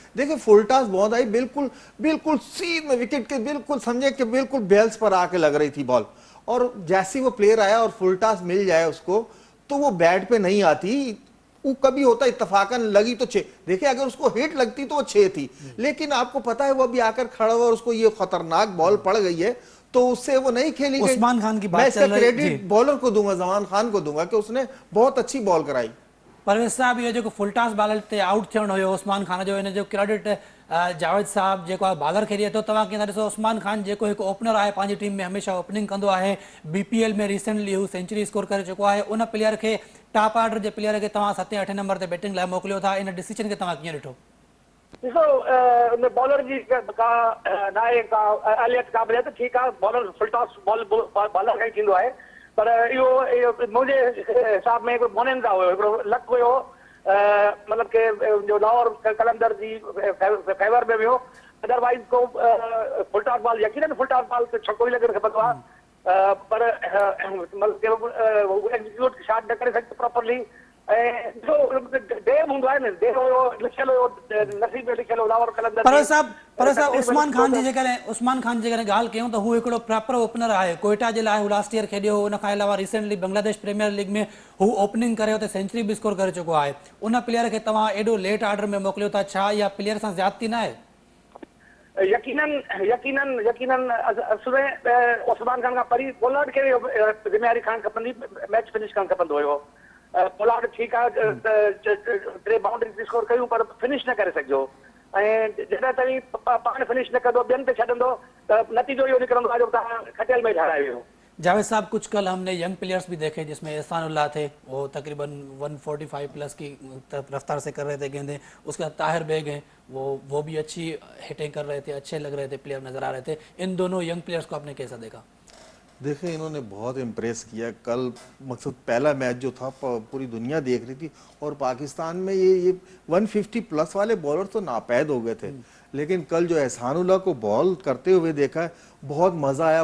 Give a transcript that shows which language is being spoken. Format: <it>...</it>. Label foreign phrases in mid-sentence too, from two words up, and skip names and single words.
<ur>دیکھیے فل ٹاس بہت آئی، بالکل بالکل سیدھ میں وکٹ کے بالکل سمجھے کہ بالکل بیلز پر آکے لگ رہی تھی بال، اور جیسے وہ پلیئر آیا اور فل ٹاس مل جائے اس کو تو وہ بیٹ پہ نہیں آتی، وہ کبھی ہوتا اتفاقاً لگی تو 6. دیکھیے اگر اس کو ہٹ لگتی تو وہ 6 تھی، لیکن آپ کو پتا ہے وہ بھی آکر کھڑا ہوا اور اس کو یہ خطرناک بال پڑ گئی ہے تو اس سے وہ نہیں کھیلی گئی. عثمان خان کی بات میں اس کا کریڈٹ بولر کو دوں گا، زمان خان کو دوں گا کہ اس نے بہت اچھی بال کرائی.</ur> <sd>परवेज़ साहब, ये जो</sd> <en>full toss bowler</en> <sd>ते आउट थियणो हुयो उस्मान खान जो, इन जो क्रेडिट जावेद साहब जेको आहे बॉलर खेॾे थो। तव्हां कीअं था ॾिसो उस्मान खान जेको हिकु ओपनर आहे, पंहिंजी टीम में हमेशह ओपनिंग कंदो आहे, BPL में रिसेंटली हू</sd> <en>century score</en> <sd>करे चुको आहे, उन प्लेयर खे,</sd> <en>top order</en> <sd>जे प्लेयर खे तव्हां 7-8 नंबर ते बैटिंग लाइ मोकिलियो था, इन डिसीजन खे तव्हां कीअं ॾिठो? ॾिसो बॉलर जी का नाहे का अहलियत क़ाबिलियत, ठीकु आहे, बॉलर</sd> <en>full toss bowler</en> <sd>खां ई थींदो आहे, पर इहो मुंहिंजे हिसाब में हिकिड़ो बोनेंजा हुयो, हिकिड़ो लक हुयो, मतलब के जो लाहौर कलंदर जी फेवर में वियो अदरवाइज को</sd> <en>full toss ball</en> <sd>यकीनन</sd> <en>full toss ball</en> <sd>ते छक्को ई लॻणु खपंदो आहे, पर मतिलबु</sd> <en>execute shot</en> <sd>न करे सघे प्रॉपरली। ऐं जो देव हूंदो आहे न, देव हुयो लिखियलु हुयो, नसीब में लिखियलु हुयो लाहौर कलंदर पर साहब उस्मान खान जी जेकॾहिं ॻाल्हि कयूं त हू हिकिड़ो</sd> <en>proper opener</en> <sd>आहे। कोयटा जे लाइ हू लास्ट ईयर खेॾियो, उन खां अलावा रिसेंटली बांग्लादेश प्रीमियर लीग में हू ओपनिंग करे हुते सेंचुरी बि स्कोर करे चुको आहे। उन प्लेयर खे तव्हां एॾो</sd> <en>late order</en> <sd>में मोकिलियो था, छा इहा प्लेयर सां ज़्यादती न आहे? यकीनन असुल में उस्मान खान खां परी पोलार्ड खे ज़िम्मेवारी खणणु खपंदी, मैच फिनिश करणु खपंदो हुयो। पोलार्ड ठीकु आहे, 3</sd> <en>boundary score</en> <sd>कयूं पर फिनिश न करे सघियो, ऐं जॾहिं ताईं पाण फिनिश न कंदो ॿियनि ते छॾंदो त नतीजो इहो निकिरंदो आहे जो तव्हां खटियल में हाराए वियो।</sd> <ur>جاوید صاحب، کچھ کل ہم نے</ur> <en>young players</en> <ur>بھی دیکھے جس میں احسان اللہ تھے، وہ تقریباً 145 پلس کی رفتار سے کر رہے تھے گیندیں. اس کے بعد طاہر بیگ ہیں، وہ بھی اچھی ہٹنگ کر رہے تھے، اچھے لگ رہے تھے، پلیئر نظر آ رہے تھے. ان دونوں</ur> <en>young players</en> <ur>کو آپ نے کیسا دیکھا? دیکھیے، انہوں نے بہت امپریس کیا۔ کل مقصد پہلا میچ جو تھا پوری دنیا دیکھ رہی تھی، اور پاکستان میں یہ 150 پلس والے بولر تو ناپید ہو گئے تھے، لیکن کل جو احسان اللہ کو بال کرتے ہوئے دیکھا ہے، بہت مزہ آیا.</ur>